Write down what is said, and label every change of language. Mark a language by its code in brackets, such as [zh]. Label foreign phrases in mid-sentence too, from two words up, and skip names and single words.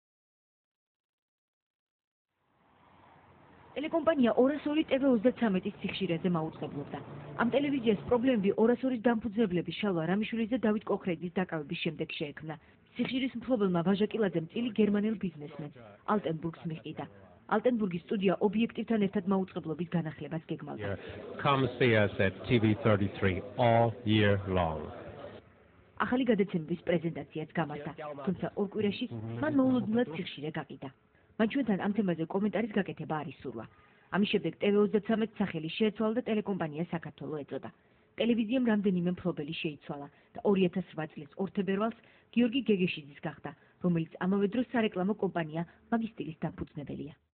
[ka] ტელეკომპანია 202 TV33-ის სიხშირეზე მაუწყებლობდა. ამ ტელევიზიას პრობლემები 202-ის დამფუძნებლების შალვა რამიშვილის და დავით კოქრეიძის დაკავების შემდეგ შეექმნა. სიხშირის მფლობელმა ვაჟაკილაძემ წილი გერმანელ ბიზნესმენს ალტენბურგს მიყიდა. ალტენბურგის სტუდია ობიექტივთან ერთად მაუწყებლობის განახლებას გეგმავდა. [en] Come see us at TV33 all year long. [ka] ახალი გადაცემების პრეზენტაციაც გამართა, თუმცა ორ კვირაში მან მოულოდნელად სიხშირე გაყიდა. მან ჩვენთან ამ თემაზე კომენტარის გაკეთება არ ისურვა. ამის შემდეგ TV33 სახელი შეეცვალა და ტელეკომპანია საქართველო ეწოდა. ტელევიზიამ რამდენიმე მფლობელი შეიცვალა და 2008 წლის 2 თებერვალს გიორგი გეგეშიძის გახდა, რომელიც ამავე დროს სარეკლამო კომპანია მაგისტილის დამფუძნებელია.